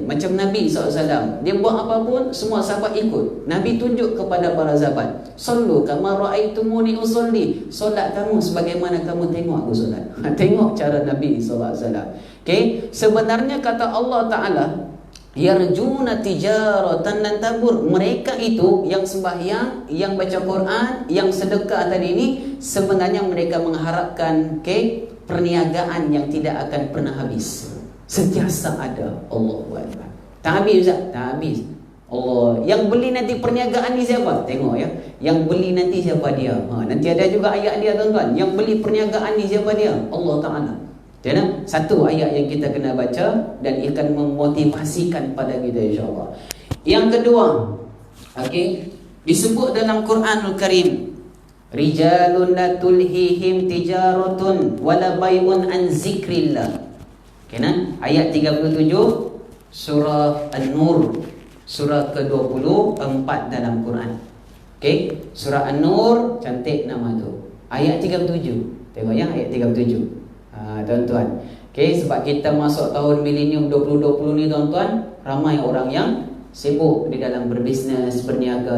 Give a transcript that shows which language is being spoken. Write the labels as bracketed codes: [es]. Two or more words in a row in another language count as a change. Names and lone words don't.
[ms] Macam Nabi SAW, dia buat apa pun semua sahabat ikut. Nabi tunjuk kepada para sahabat, [ar] صلوا كما رأيتموني أصلي, [ms] solat kamu sebagaimana kamu tengok aku solat. Tengok cara Nabi SAW. Sebenarnya kata Allah Ta'ala, [ar] يرجون تجارة لن تبور. [ms] Mereka itu yang sembahyang, yang baca Quran, yang sedekah tadi ini, sebenarnya mereka mengharapkan perniagaan yang tidak akan pernah habis. Sentiasa ada. [ar] الله أكبر. [ms] Tak habis Ustaz? Tak habis. Allah. Yang beli nanti perniagaan ni siapa? Tengok ya. Yang beli nanti siapa dia? Nanti ada juga ayat dia tuan-tuan. Yang beli perniagaan ni siapa dia? Allah Ta'ala. Satu ayat yang kita kena baca dan akan memotivasikan pada kita insya-Allah. Yang kedua, disebut dalam [ar] القرآن الكريم, رجال لا تلهيهم تجارة ولا بيع عن ذكر الله. [ms] Ayat 37 surah An-Nur, surah ke-24 dalam Quran. Surah An-Nur, cantik nama tu. Ayat 37. Tengok ya, ayat 37. Tuan-tuan. Sebab kita masuk tahun milenium 2020 ni tuan-tuan, ramai orang yang sibuk di dalam berbisnes, berniaga.